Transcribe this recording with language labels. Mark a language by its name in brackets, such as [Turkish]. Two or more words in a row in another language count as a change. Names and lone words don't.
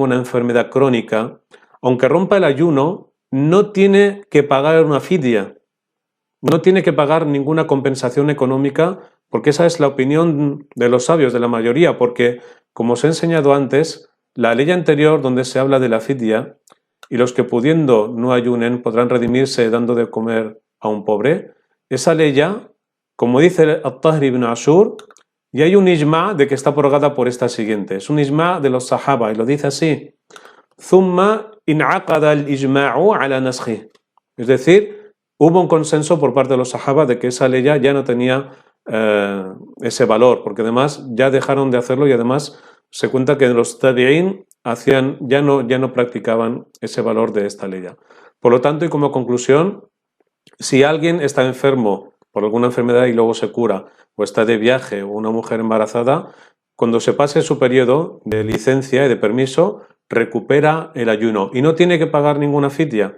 [Spanish] una enfermedad crónica, aunque rompa el ayuno, no tiene que pagar una fidya, no tiene que pagar ninguna compensación económica, porque esa es la opinión de los sabios, de la mayoría, porque, como os he enseñado antes, la ley anterior donde se habla de la fidya, y los que pudiendo no ayunen podrán redimirse dando de comer a un pobre, esa ley ya, como dice At-Tahri ibn Ashur, y hay un ijma de que está abrogada por esta siguiente. Es un ijma de los sahaba y lo dice así: [Arabic] ثم انعقد الإجماع على نسخه. [Spanish] Es decir, hubo un consenso por parte de los sahaba de que esa ley ya no tenía ese valor, porque además ya dejaron de hacerlo y además se cuenta que los tabi'in ya no practicaban ese valor de esta ley. Por lo tanto, y como conclusión, si alguien está enfermo por alguna enfermedad y luego se cura, o está de viaje, o una mujer embarazada, cuando se pase su periodo de licencia y de permiso, recupera el ayuno y no tiene que pagar ninguna fidya.